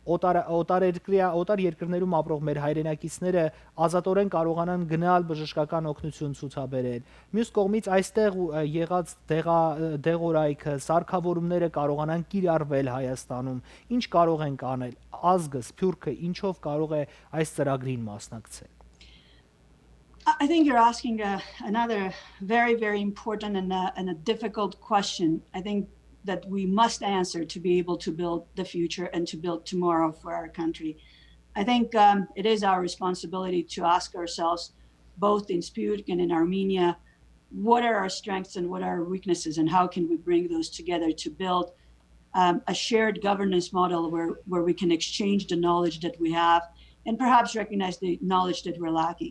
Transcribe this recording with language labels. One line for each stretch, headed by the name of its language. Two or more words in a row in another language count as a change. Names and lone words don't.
Armenian: օտար երկրներում ապրող մեր հայրենակիցները ազատորեն կարողանան գնալ բժշկական օգնություն ցուցաբերել։ Մյուս կողմից այստեղ եղած դեղորայքը, սարքավորումները կարողանան կիրառվել Հայաստանում։ Ինչ կարող ենք անել։ Ազգը, Սփյուռքը ինչով կարող է այս ծրագրին մասնակցել։
English: I think you're asking another very, very important and a difficult question. I think that we must answer to be able to build the future and to build tomorrow for our country. I think it is our responsibility to ask ourselves, both in Sputnik and in Armenia, what are our strengths and what are our weaknesses, and how can we bring those together to build a shared governance model where we can exchange the knowledge that we have and perhaps recognize the knowledge that we're lacking.